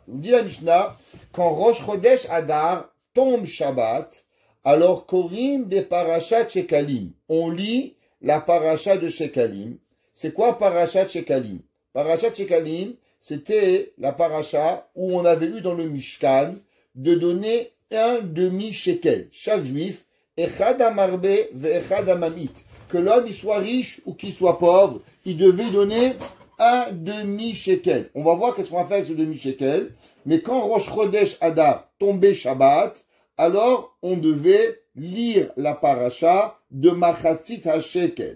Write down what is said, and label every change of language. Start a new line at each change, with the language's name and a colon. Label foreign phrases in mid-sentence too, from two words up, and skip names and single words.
French: Dit la Mishnah, quand
Hebrew: ראש חודש אדר
French: tombe Shabbat, alors
Hebrew: קורים בפרשת שקלים.
French: On lit la paracha de Shekalim. C'est quoi
Hebrew: פרשת שקלים? פרשת שקלים,
French: c'était la paracha où on avait eu dans le Mishkan de donner un demi-shekel. Chaque juif,
Hebrew: אחד המרבה ואחד הממעיט.
French: Que l'homme il soit riche ou qu'il soit pauvre, il devait donner un demi-shekel. On va voir qu'est-ce qu'on va faire avec ce demi-shekel. Mais quand
Hebrew: ראש חודש אדר
French: tombait Shabbat, alors on devait lire la paracha de
Hebrew: מחצית השקל.